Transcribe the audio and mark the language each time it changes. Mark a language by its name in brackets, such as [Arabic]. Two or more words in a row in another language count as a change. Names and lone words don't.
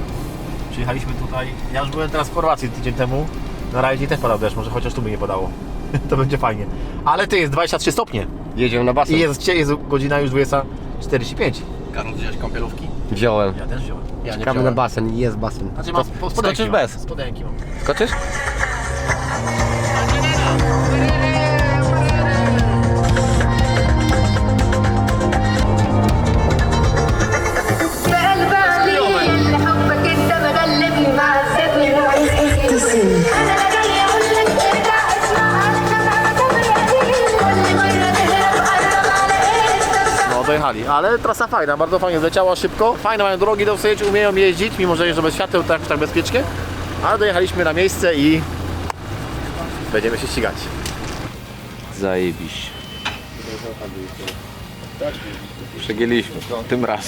[Polish] Przyjechaliśmy tutaj, ja już byłem teraz w Chorwacji tydzień temu, na rajdzie też padał deszcz, może chociaż tu by nie padało. To będzie fajnie. Ale ty, jest 23 stopnie Jedziemy na basen. i jest godzina już 20:45. Karol, wziąłeś kąpielówki? Wziąłem. Ja też wziąłem. Ja nie Czekamy na wziąłem. basen, jest basen. Znaczy mam spodenki. skoczysz bez? Spodenki mam. Skoczysz? [Arabic] بالي حبك انت مغلبني معذبني انا جاي اقول لك ارجع اسمع انا كل مره تهرب قرب على ايه [Polish] No dojechali, ale trasa fajna, bardzo fajnie zleciała szybko. Fajne mają drogi dosyć, umieją jeździć, mimo że jeżdżą bez świateł, tak bezpiecznie. Ale dojechaliśmy na miejsce i będziemy się ścigać. Zajebiście. Przegięliśmy tym razem.